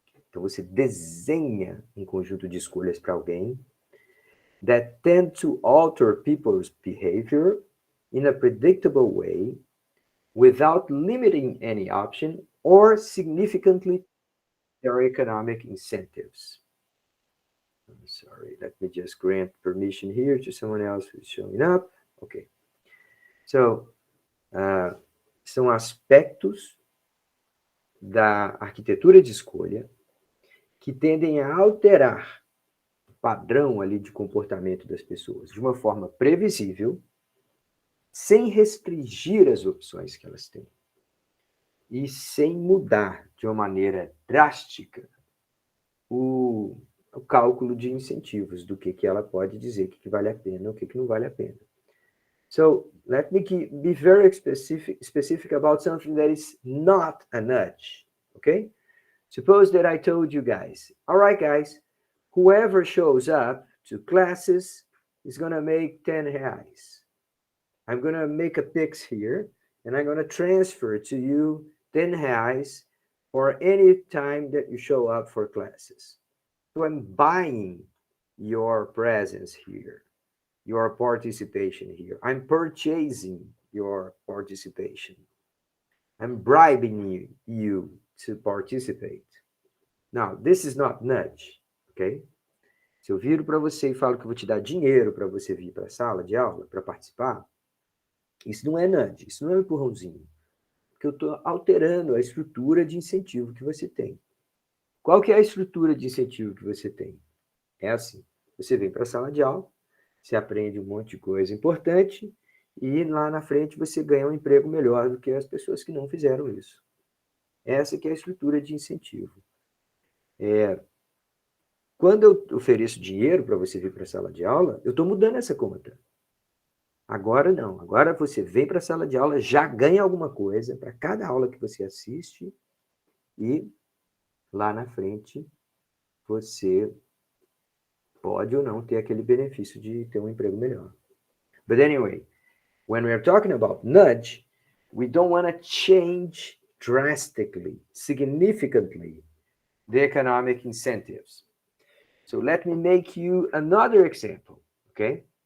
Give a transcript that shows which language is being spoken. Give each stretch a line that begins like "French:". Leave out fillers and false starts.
Portuguese: Então você desenha um conjunto de escolhas para alguém
English: that tend to alter people's behavior in a predictable way without limiting any option or significantly their economic incentives. I'm sorry, let me just grant permission here to someone else who's showing up. Okay.
Portuguese: So, são aspectos da arquitetura de escolha que tendem a alterar o padrão ali de comportamento das pessoas de uma forma previsível, sem restringir as opções que elas têm e sem mudar de uma maneira drástica o, o cálculo de incentivos, do que ela pode dizer, o que vale a pena, o que não vale a pena.
English: So let me be very specific about something that is not a nudge, okay? Suppose that I told you guys, all right, guys, whoever shows up to classes is going to make 10 reais. I'm going to make a Pix here, and I'm going to transfer to you 10 reais for any time that you show up for classes. So I'm buying your presence here, your participation here. I'm purchasing your participation. I'm bribing you to participate. Now, this is not nudge, ok?
Portuguese: Se eu viro para você e falo que eu vou te dar dinheiro para você vir para a sala de aula, para participar, isso não é nudge, isso não é um empurrãozinho. Porque eu estou alterando a estrutura de incentivo que você tem. Qual que é a estrutura de incentivo que você tem? É assim, você vem para a sala de aula, você aprende um monte de coisa importante e lá na frente você ganha um emprego melhor do que as pessoas que não fizeram isso. Essa que é a estrutura de incentivo. Quando eu ofereço dinheiro para você vir para a sala de aula, eu estou mudando essa conta. Agora não. Agora você vem para a sala de aula, já ganha alguma coisa para cada aula que você assiste e lá na frente você pode ou não ter aquele benefício de ter um emprego melhor.
English: But anyway, when we are talking about nudge, we don't want to change drastically, significantly, the economic incentives. So let me make you another example, okay?